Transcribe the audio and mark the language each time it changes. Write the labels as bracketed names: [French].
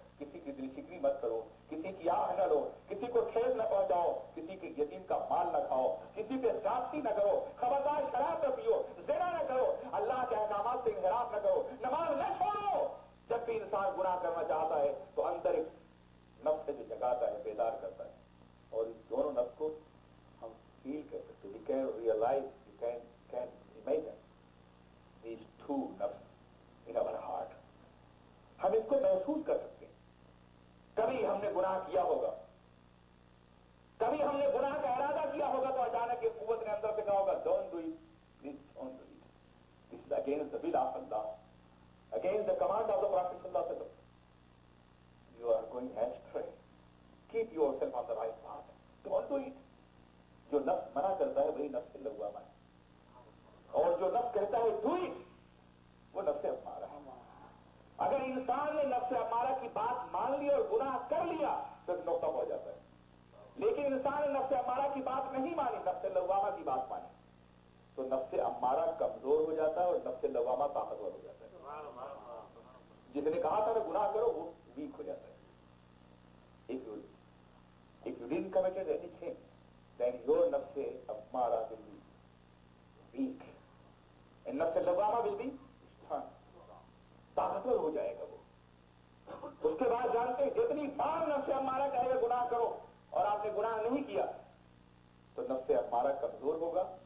[Urdu] کسی کی دل شکری مت کرو، کسی کی آہ نہ لو، کسی کو ٹھیس نہ پہنچاؤ، کسی کے یتیم کا مال نہ کھاؤ، کسی پہ زیادتی نہ کرو، خبردار شراب نہ پیو، زنا نہ کرو، اللہ کے احکامات سے انحراف نہ کرو، نماز نہ چھوڑو. جب بھی انسان گناہ کرنا چاہتا ہے تو اندر ایک نفس جو جگاتا ہے، بیدار کرتا ہے. اور اس دونوں نفس کو ہم فیل کر سکتے. [English] We can realize, we can imagine these two nafs in our heart. [Urdu] ہم اس کو محسوس کر سکتے ہیں. کبھی ہم نے گناہ کیا ہوگا، کبھی ہم نے گناہ کا ارادہ کیا ہوگا تو اچانک ایک قوت نے اندر سے کہا ہوگا [English] don't do it, please don't do it, this is against the will of اللہ، against the command of the prophet [Urdu] صلی اللہ علیہ وسلم. [English] You are going astray, keep yourself on the right path, don't do it. [Urdu] جو نفس منع کرتا ہے وہی نفس لوامہ ہے، اور جو نفس کہتا ہے [English] do it [Urdu] وہ نفس امارہ ہے. اگر انسان نے نفس امارہ کی بات مان لی اور گناہ کر لیا تو ایک نقطہ ہو جاتا ہے. لیکن انسان نے نفس امارہ کی بات نہیں مانی، نفس لوامہ کی بات مانی تو نفس امارہ کمزور ہو جاتا ہے اور نفس لوامہ طاقتور ہو جاتا ہے. جس نے کہا تھا نا گناہ کرو وہ ویک ہو جاتا ہے. [English] If you didn't commit anything, then your nafs ammara will be weak and nafs lawama will be strong. [Urdu] طاقتور ہو جائے گا وہ. اس کے بعد جانتے ہیں جتنی بار نفس امارہ کہے گا گناہ کرو اور آپ نے گناہ نہیں کیا تو نفس امارہ کمزور ہوگا